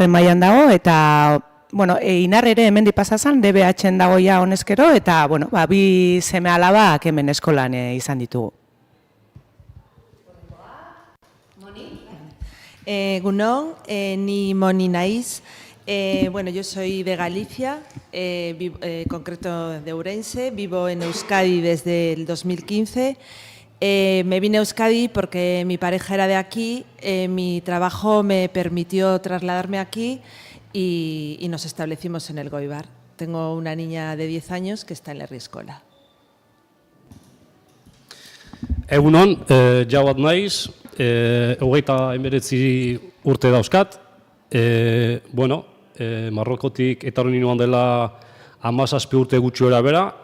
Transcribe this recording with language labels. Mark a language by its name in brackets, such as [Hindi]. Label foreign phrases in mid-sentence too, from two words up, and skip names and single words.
[Basque] mailan dago eta Inar ere hemendik pasa zen, DBH-en dago ja honezkero, eta, bi seme alabak hemen eskolan izan ditugu. Egunon, ni Moni naiz. [Spanish] Yo soy de Galicia, concreto de Ourense, vivo en Euskadi desde el 2015. Me vine a Euskadi porque mi pareja era de aquí, mi trabajo me permitió trasladarme aquí y nos establecimos en Elgoibar. Tengo una niña de 10 años que está en la Herrieskola. [Basque] Egunon, Jauat naiz, 29 urte dauzkat. Marrokotik etorri ninoan dela 17 urte gutxi bera.